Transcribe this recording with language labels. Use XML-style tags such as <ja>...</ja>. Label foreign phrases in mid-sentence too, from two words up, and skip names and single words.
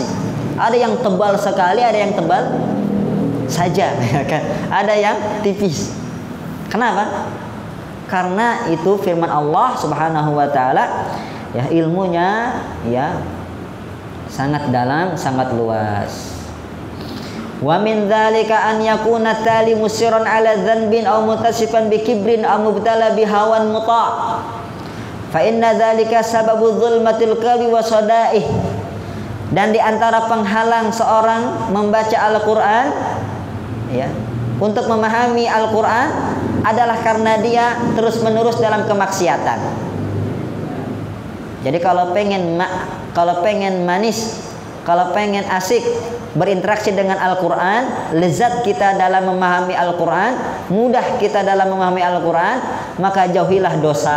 <id>Ada yang tebal sekali, ada yang tebal saja, ya kan? Ada yang tipis. Kenapa? Karena itu firman Allah</id> <ar>سبحانه وتعالى,</ar> <id>ya, ilmunya ya sangat dalam, sangat luas.</id> <ar>ومن ذلك أن يكون التالي مصرا على ذنب أو متصفا بكبر أو مبتلى بهوى مطاع'. فإن ذلك سبب ظلمة القلب وصدئه.</ar> <id>Dan di antara penghalang seorang membaca Al-Qur'an, ya, untuk memahami Al-Qur'an adalah karena dia terus-menerus dalam kemaksiatan. Jadi kalau pengen manis, kalau pengen asik berinteraksi dengan Al-Qur'an, lezat kita dalam memahami Al-Qur'an, mudah kita dalam memahami Al-Qur'an, maka jauhilah dosa.</id>